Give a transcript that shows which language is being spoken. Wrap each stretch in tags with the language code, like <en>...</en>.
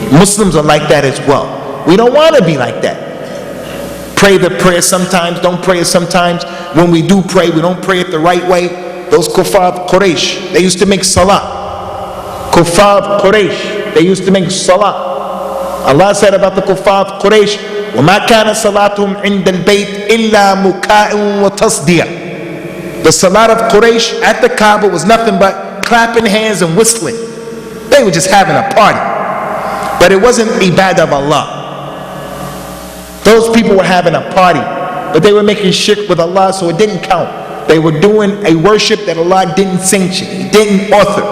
<en>Muslims are like that as well. We don't want to be like that. Pray the prayer sometimes, don't pray it sometimes. When we do pray, we don't pray it the right way. Those kuffar of Quraysh, they used to make salah. Kuffar of Quraysh, they used to make salah. Allah said about the kuffar of Quraysh,</en> <ar>وَمَا كَانَ صَلَاتُهُمْ عِنْدَ الْبَيْتِ إِلَّا مُكَاءٌ وَتَصْدِيَةٌ.</ar> <en>The salat of Quraysh at the Kaaba was nothing but clapping hands and whistling. They were just having a party. But it wasn't ibadah of Allah. Those people were having a party, but they were making shirk with Allah, so it didn't count. They were doing a worship that Allah didn't sanction, He didn't author.</en>